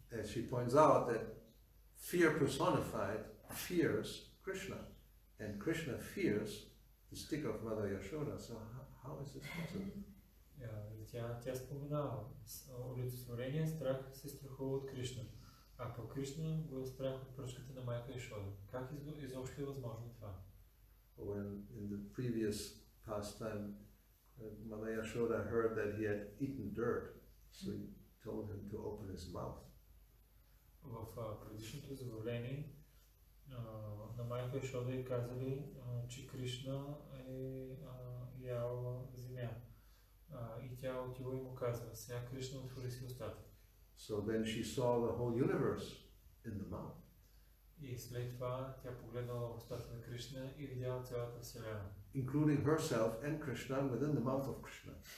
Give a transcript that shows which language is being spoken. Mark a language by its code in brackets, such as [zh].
[en] And she points out that fear personified fears Krishna, and Krishna fears the stick of Mother Yashoda. So how is this possible? [bg] Тя споменава, олицетворение страх се страхува от Кришна, а по Кришна го е страх от пръчката на майка Яшода. Как изобщо е възможно това? [en] When in the previous pastime, Mother Yashoda heard that he had eaten dirt, so he told him to open his mouth. [bg] В предишното забавление на майка Яшода и казали, че Кришна е ял земя. И тя отива и му казва, сега Кришна отвори си устата. [en] So then she saw the whole universe in the mouth. [bg] И след това тя погледнала в устата на Кришна и видяла цялата вселена. [en] Including herself and Krishna within the mouth of Krishna.